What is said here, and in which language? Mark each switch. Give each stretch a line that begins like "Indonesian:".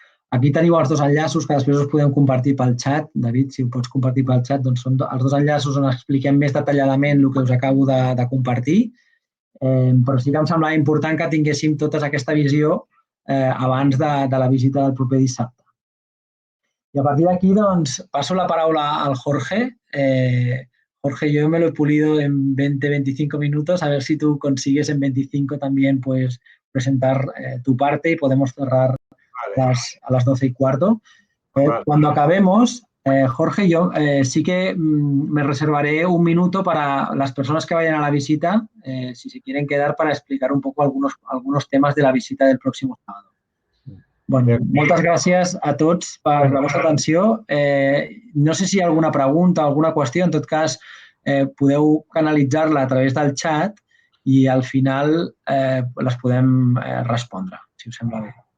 Catalan: Aquí teniu els dos enllaços que després us podem compartir pel xat. David, si ho pots compartir pel xat, són els dos enllaços on expliquem més detalladament el que us acabo de compartir, però sí que em semblava important que tinguéssim tota aquesta visió abans de la visita del proper dissabte. I a partir d'aquí, passo la paraula al Jorge.
Spanish: Jorge, yo me lo he pulido en 20-25 minutos, a ver si tú consigues en 25 también presentar tu parte y podemos cerrar a las 12:15. Cuando acabemos, Jorge, yo sí que me reservaré un minuto para las personas que vayan a la visita, si se quieren quedar, para explicar un poco algunos temas de la visita del próximo sábado.
Catalan: Bueno, moltes gràcies a tots per la vostra atenció. No sé si hi ha alguna pregunta, alguna qüestió. En tot cas, podeu canalitzar-la a través del xat i al final les podem respondre, si us sembla bé.